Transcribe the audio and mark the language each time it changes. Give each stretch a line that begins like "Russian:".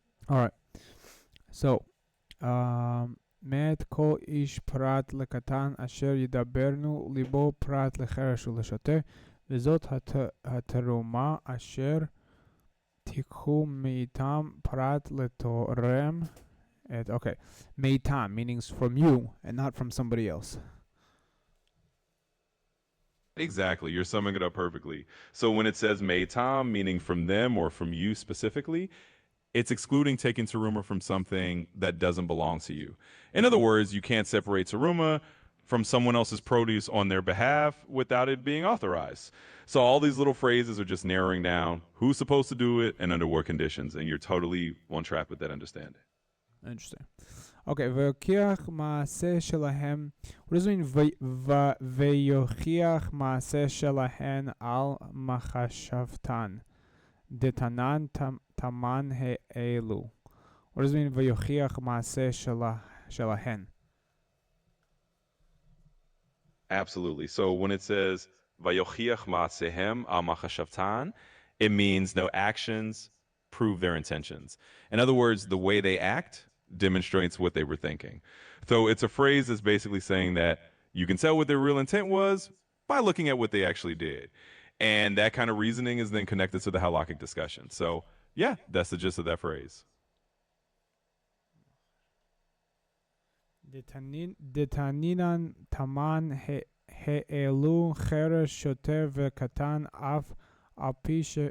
Hebrew: Alright, so מאת כל איש פרט לקטן אשר ידברנו ליבו פרט לחרש ולשוטה, וזאת התרומה אשר תיקחו מאיתם פרט לתורם את, okay, מאיתם, meaning from you and not from somebody else.
English: Exactly. You're summing it up perfectly. So when it says meitam, meaning from them or from you specifically, it's excluding taking teruma from something that doesn't belong to you. In other words, you can't separate teruma from someone else's produce on their behalf without it being authorized. So all these little phrases are just narrowing down who's supposed to do it and under what conditions, and you're totally on track with that understanding. Interesting.
Hebrew: Okay, ויוכיח מעשה שלהם, what does it mean ויוכיח מעשה שלהן על מחשבתן, דתנן תמן האלו.
English: What does it mean ויוכיח מעשה שלהן? Absolutely. So when it says vayochiach ma'asehem al machashavtan, it means no actions prove their intentions. In other words, the way they act demonstrates what they were thinking. So it's a phrase that's basically saying that you can tell what their real intent was by looking at what they actually did. And that kind of reasoning is then connected to the halakhic discussion. So yeah, that's the gist of that phrase.
Hebrew: דתנינן תמן העלו חרש שוטה וקטן אף על פי